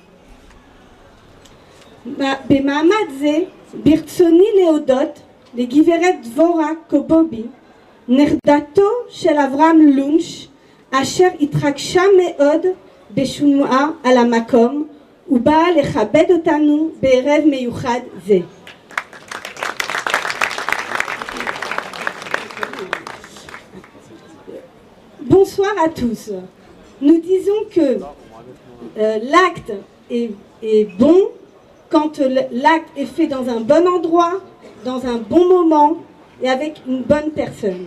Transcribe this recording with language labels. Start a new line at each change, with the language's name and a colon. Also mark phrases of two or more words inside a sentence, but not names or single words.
Hebrew: במעמד זה ברצוני להודות לגברת דבורה קובובי, נכדתו של אברהם לונש, אשר התרגשה מאוד בשמועה על המקום ובאה לכבד אותנו בערב מיוחד זה.
French: Bonsoir à tous. Nous disons que l'acte est bon quand l'acte est fait dans un bon endroit, dans un bon moment et avec une bonne personne.